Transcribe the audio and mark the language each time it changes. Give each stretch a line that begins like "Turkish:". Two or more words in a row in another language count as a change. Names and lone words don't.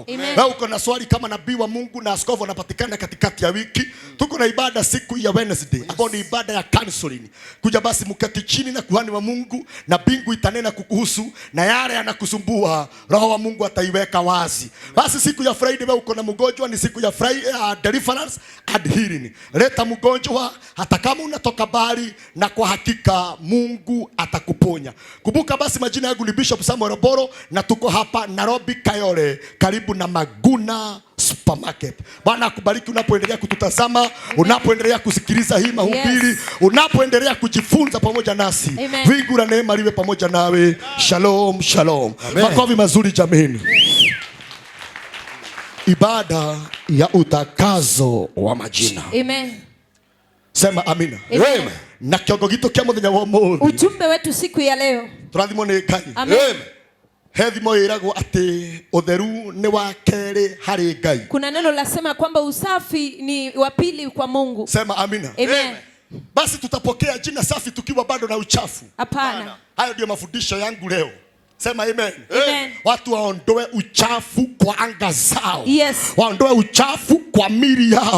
Swahili: Wewe uko na swali kama nabii wa Mungu na askofu anapatikana katikati ya wiki, tuko na ibada siku ya Wednesday ambayo ni ibada ya counseling. Kuja basi mketi chini na kuhani wa Mungu, na mbingu itanena kukuhusu, na yale yanakusumbua Roho wa Mungu ataiweka wazi. Basi siku ya Friday wewe uko na mgonjwa, ni siku ya Friday
English: deliverance and healing.
Swahili: Leta mgonjwa hata kama unatoka bali, na kwa hakika Mungu atakuponya. Kumbuka basi majina yangu ni Bishop Samuel Oburu, na tuko hapa Nairobi Kayole, karibu na Maguna supermarket. Bwana akubariki unapoendelea kututazama, unapoendelea kusikiliza hii mahubiri, unapoendelea kujifunza pamoja nasi. Wingu la neema liwe pamoja nawe. Shalom, shalom. Makofi mazuri jameni. Ibada ya utakazo wa majina. Amen. Sema amina. Amen.
Kikuyu: Na kiongo gitu kia muthenya wa umuthi.
Swahili: Ujumbe wetu siku ya leo.
Kikuyu: Turathimo ni Ngai.
Swahili: Amen.
Kikuyu: Hethimo iragwo ati utheru ni wa keri hari Ngai.
Swahili: Kuna neno lasema kwamba usafi ni wa pili kwa Mungu. Sema amina. Amen. Basi tutapokea jina safi tukiwa bado na uchafu? Hapana. Hayo ndio mafundisho yangu leo. Sema amen. Amen. Watu waondoe uchafu kwa anga zao. Yes. Waondoe uchafu kwa mili yao.